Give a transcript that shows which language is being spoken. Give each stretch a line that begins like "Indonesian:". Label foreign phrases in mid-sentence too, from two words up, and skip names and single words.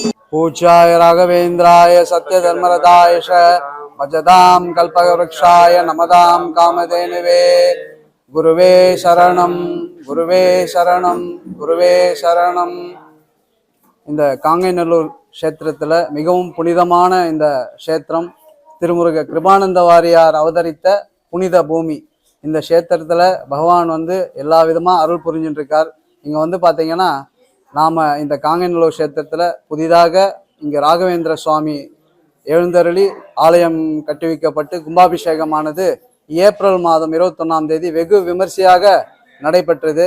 Sanskrit: पूज्याय राघवेन्द्राय सत्यधर्मरताय च भजतां कल्पवृक्षाय नमतां कामधेनवे गुरुवे शरणं गुरुवे शरणं गुरुवे शरणம்.
Tamil: இந்த காங்கைநல்லூர் க்ஷேத்திரத்தில் மிகவும் புனிதமான இந்த க்ஷேத்திரம் திருமுருக கிருபானந்த வாரியார் அவதரித்த புனித பூமி. இந்த க்ஷேத்திரத்தில் பகவான் எல்லா விதமாக அருள் புரிஞ்சுட்டு இருக்கார். இங்கே பார்த்தீங்கன்னா நாம் இந்த காங்கைநல்லூர் க்ஷேத்திரத்தில் புதிதாக இங்கே ராகவேந்திர சுவாமி எழுந்தருளி ஆலயம் கட்டுவிக்கப்பட்டு கும்பாபிஷேகமானது ஏப்ரல் மாதம் 21ஆம் தேதி வெகு விமர்சையாக நடைபெற்றது.